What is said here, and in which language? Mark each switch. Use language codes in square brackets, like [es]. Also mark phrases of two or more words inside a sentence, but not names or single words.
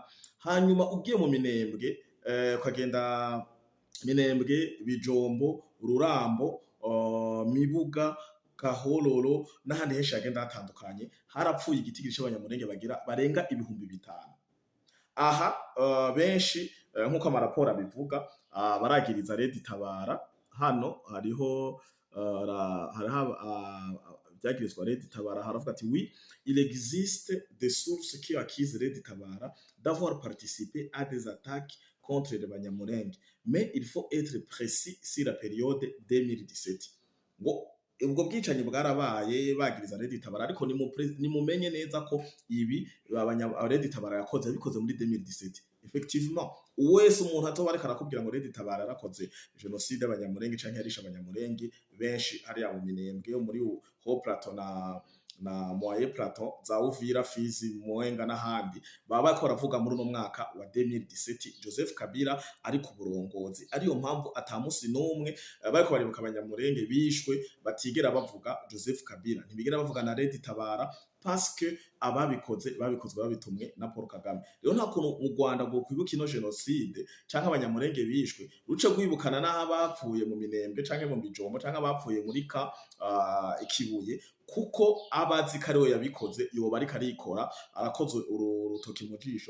[rn] Hanyuma ugiye mu Minembwe ukagenda Minembwe, Bijombo, Rurambo, Mibuga, Gahororo n'ahandi henshi hagenda hatandukanye, harapfuye igitigiri c'abanyamulenge barenga ibihumbi 5. Aha benshi nk'uko amaraporo abivuga baragiriza Red Tabara. Hano hariho vyagirizwa Red Tabara, haravuga ati [fr] oui, il existe des sources qui accusent Red Tabara d'avoir participé à des attaques contre les Banyamulenge, mais il faut être précis sur la période 2017. [rn] Ngo ubwo bwicanyi bwarabaye bagiriza Red Tabara, ariko nimumenye neza ko ibi Red Tabara yakoze bikoze muri 2017. Effectivement, wese umuntu azoba ariko arakubwira ngo Red Tabara yarakoze genocide y'Abanyamulenge canke yarisha Abanyamulenge benshi hariya mu Minembwe yo muri Haut Plateau na Moyen Plateau, za Uvira, Fizi, Mwenga n'ahandi, baba bariko baravuga muri uno mwaka wa 2017 Joseph Kabila ari ku burongozi. Ariyo mpamvu ata musi n'umwe bariko baribuka Abanyamulenge bishwe batigera bavuga Joseph Kabila, ntibigera bavuga na Red Tabara, [fr] parce que [rn] ababikozwe babitumwe na Paul Kagame. Rero nta kuntu mu Rwanda ngo kwibuka ino genocide canke Abanyamulenge bishwe ruce kwibukana n'abapfuye mu Minembwe canke mu Bijombo canke abapfuye muri Ikibuye, kuko abazi ko ariwe yabikoze yoba ariko arikora arakoze urutoki mu jisho.